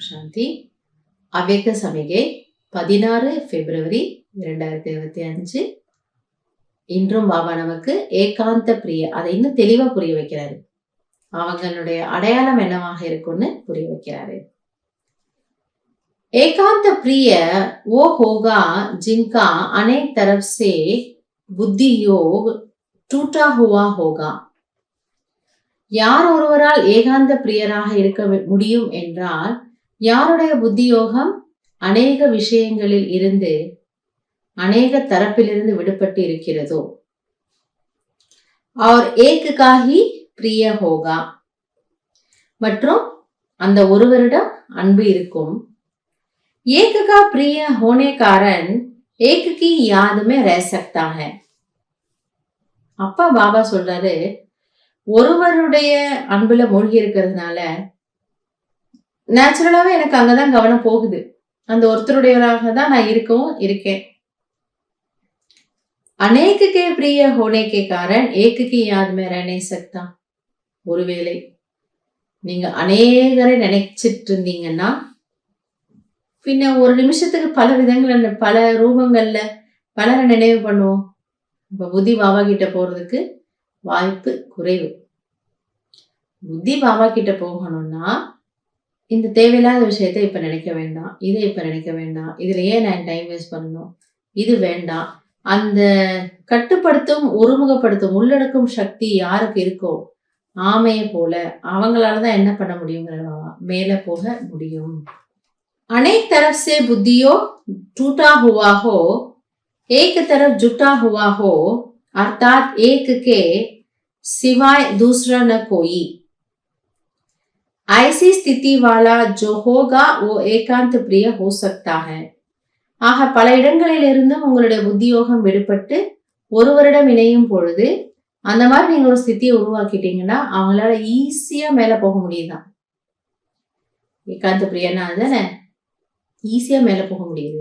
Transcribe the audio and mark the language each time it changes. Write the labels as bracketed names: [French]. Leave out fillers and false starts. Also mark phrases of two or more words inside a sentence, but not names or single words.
[Tamil] சாந்தி. அவ்யக்த சமிகை 16 பிப்ரவரி 2025. இன்றும் பாபா நமக்கு ஏகாந்த பிரிய அதை இன்னும் தெளிவா புரிய வைக்கிறாரு. அவங்களுடைய அடையாளம் என்னவாக இருக்கும்னு புரிய வைக்கிறாரு. [Hindi] एकांत प्रिय वो होगा जिनका अनेक तरफ से बुद्धि योग टूटा हुआ होगा. [Tamil] யார் ஒருவரால் ஏகாந்த பிரியராக இருக்க முடியும் என்றால் யாருடைய புத்தி யோகம் அநேக விஷயங்களில் இருந்து அநேக தரப்பிலிருந்து விடுபட்டு இருக்கிறதோ. [Hindi] और एक का ही प्रिय होगा, [Tamil] மற்றும் அந்த ஒருவரிடம் அன்பு இருக்கும். [Hindi] एक का प्रिय होने कारण एक की याद में रह सकता है. [Tamil] அப்பா பாபா சொல்றாரு, ஒருவருடைய அன்புல மூழ்கி இருக்கிறதுனால நேச்சுரலாவே எனக்கு அங்கதான் கவனம் போகுது. அந்த ஒருத்தருடையவராக தான் நான் இருக்கேன். [Hindi] अनेक के प्रिय होने के कारण एक की याद में रह नहीं सकता. [Tamil] ஒருவேளை நீங்க அநேகரை நினைச்சிட்டு இருந்தீங்கன்னா பின்ன ஒரு நிமிஷத்துக்கு பல விதங்கள்ல பல ரூபங்கள்ல பலரை நினைவு பண்ணுவோம். இப்ப புத்தி பாபா கிட்ட போறதுக்கு வாய்ப்பு குறைவு. புத்தி பாபா கிட்ட போகணும்னா இந்த தேவையில்லாத விஷயத்த இப்ப நினைக்க வேண்டாம், இதை இப்ப நினைக்க வேண்டாம், இதுல ஏன் நான் டைம் வேஸ்ட் பண்ணணும், இது வேண்டாம். அந்த கட்டுப்படுத்தும் ஒருமுகப்படுத்தும் உள்ளடக்கும் சக்தி யாருக்கு இருக்கோ ஆமையை போல அவங்களாலதான் என்ன பண்ண முடியுங்கிறவா மேல போக முடியும். [Hindi] अनेक तरफ से बुद्धियों टूटा हुआ हो, एक तरफ जुटा हुआ हो, अर्थात एक के सिवाय दूसरा न कोई. ऐसी स्थिति वाला जो होगा वो एकांत प्रिय हो सकता है. [Tamil] ஆக பல இடங்களில் இருந்தும் உங்களுடைய புத்தியோகம் விடுபட்டு ஒருவரிடம் இணையும் பொழுது அந்த மாதிரி நீங்க ஒரு ஸ்திதியை உருவாக்கிட்டீங்கன்னா அவங்களால ஈஸியா மேல போக முடியுதான். ஏகாந்த பிரியனா தானே ஈஸியா மேல போக முடியுது.